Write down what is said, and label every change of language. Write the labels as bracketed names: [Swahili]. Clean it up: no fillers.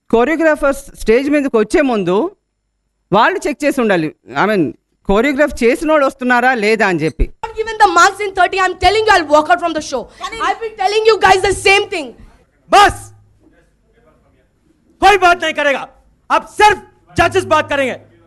[Telugu] Choreographers stage మీదకి వచ్చే ముందు వాళ్ళు చెక్ చేసి ఉండాలి. ఐ మీన్ కోరియోగ్రాఫ్ చేసినోడు వస్తున్నారా లేదా అని చెప్పి. [English] Given the marks in 30, I'm telling you I'll walk out from the show. I've been telling you guys the same thing. [Hindi] बस कोई बात नहीं करेगा, अब सिर्फ जजेस बात करेंगे.